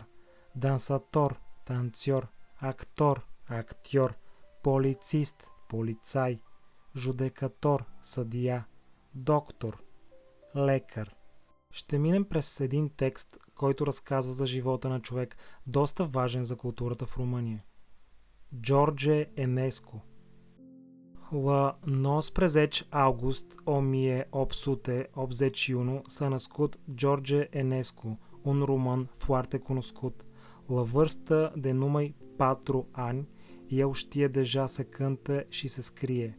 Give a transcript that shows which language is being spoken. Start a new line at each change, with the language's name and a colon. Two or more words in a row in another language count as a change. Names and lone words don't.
Bulgarian: Дансатор, танцор. Актор, актьор. Полицист, полицай. Жудекатор, съдия. Доктор, лекар. Ще минем през един текст, който разказва за живота на човек, доста важен за културата в Румъния. George Enescu.
Romanian: La 19 august 1881 s-a născut George Enescu, un român foarte cunoscut. La vârstă de numai 4 ani, el știe deja să cânte și să scrie.